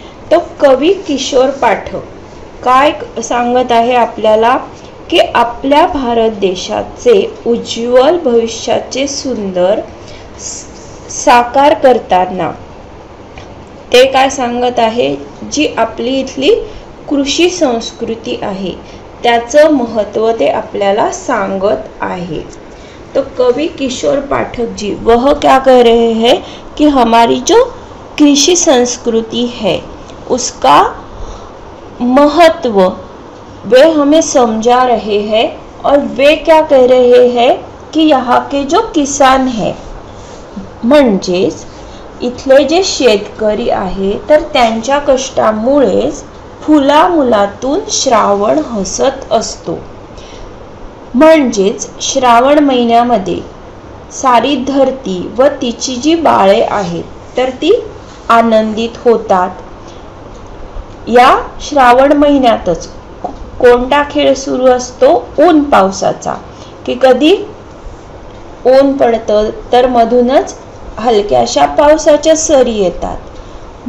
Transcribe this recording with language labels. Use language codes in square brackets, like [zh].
[mr] तो कवी किशोर पाठक काय सांगत आहे आपल्याला, की आपल्या भारत देशाचे उज्ज्वल भविष्याचे सुंदर साकार करताना ते काय सांगत आहे, जी आपली इथली कृषी संस्कृती आहे त्याचं महत्त्व ते आपल्याला सांगत आहे। [hi] तो कवि किशोर पाठक जी वह क्या कह रहे हैं कि हमारी जो कृषि संस्कृति है उसका महत्व वे हमें समझा रहे हैं, और वे क्या कह रहे हैं कि यहाँ के जो किसान हैं, [mr] म्हणजेच इथले जे शेतकरी आहे तर त्यांच्या कष्टामुळेच फुला मुलातून श्रावण हसत असतो। म्हणजेच श्रावण महिन्यामध्ये सारी धरती व तिची जी बाळे आहेत तर ती आनंदित होतात। या श्रावण महिन्यातच कोणता खेळ सुरू असतो? ऊन पावसाचा, की कधी ऊन पडतं तर मधूनच हलक्याशा पावसाच्या सरी येतात।